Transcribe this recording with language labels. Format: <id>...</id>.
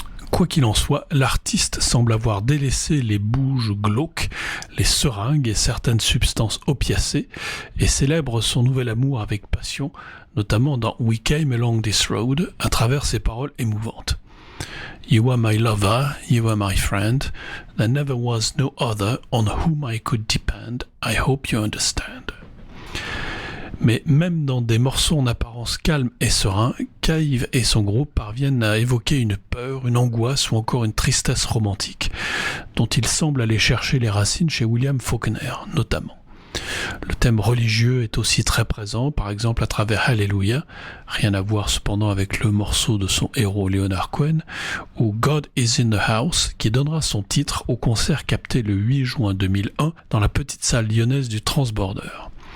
<fr>Quoi qu'il en soit, l'artiste semble avoir délaissé les bouges glauques, les seringues et certaines substances opiacées et célèbre son nouvel amour avec passion, notamment dans We Came Along This Road, à travers ses paroles émouvantes.</fr> <en>You are my lover, you are my friend, there never was no other on whom I could depend, I hope you understand.</en> <fr>Mais même dans des morceaux en apparence calmes et sereins, Cave et son groupe parviennent à évoquer une peur, une angoisse ou encore une tristesse romantique, dont ils semblent aller chercher les racines chez William Faulkner, notamment. Le thème religieux est aussi très présent, par exemple à travers Hallelujah, rien à voir cependant avec le morceau de son héros Leonard Cohen, ou God is in the House, qui donnera son titre au concert capté le 8 juin 2001 dans la petite salle lyonnaise du Transborder.</fr>